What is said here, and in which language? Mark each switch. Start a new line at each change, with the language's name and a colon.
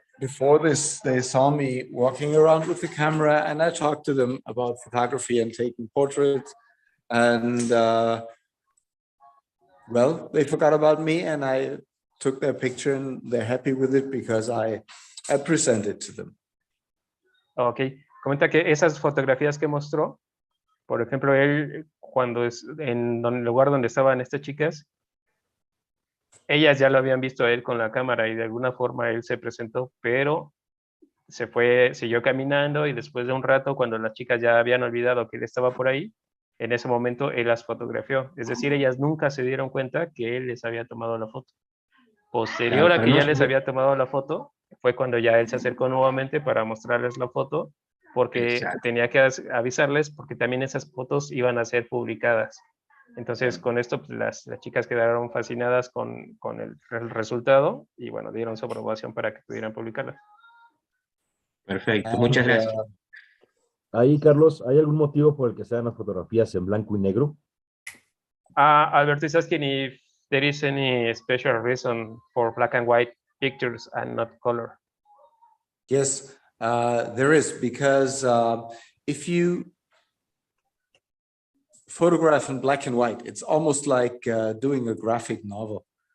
English: before this, they saw me walking around with the camera, and I talked to them about photography and taking portraits. And well, they forgot about me, and I took their picture, and they're happy with it because I presented to them.
Spanish: Ok, comenta que esas fotografías que mostró, por ejemplo, él cuando es en el lugar donde estaban estas chicas, ellas ya lo habían visto a él con la cámara y de alguna forma él se presentó, pero se fue, siguió caminando y después de un rato, cuando las chicas ya habían olvidado que él estaba por ahí, en ese momento él las fotografió. Es decir, ellas nunca se dieron cuenta que él les había tomado la foto. Posterior a que ya les había tomado la foto, fue cuando ya él se acercó nuevamente para mostrarles la foto, porque tenía que avisarles, porque también esas fotos iban a ser publicadas. Entonces, con esto, pues, las chicas quedaron fascinadas con el resultado y, bueno, dieron su aprobación para que pudieran publicarlas. Perfecto, muchas gracias. Ahí, Carlos, ¿hay algún motivo por el que sean las fotografías en blanco y negro?
English: Alberto is asking if there is any special reason for black and white pictures and not color. Yes, there is, because if you photograph in black and white, it's almost like doing a graphic novel.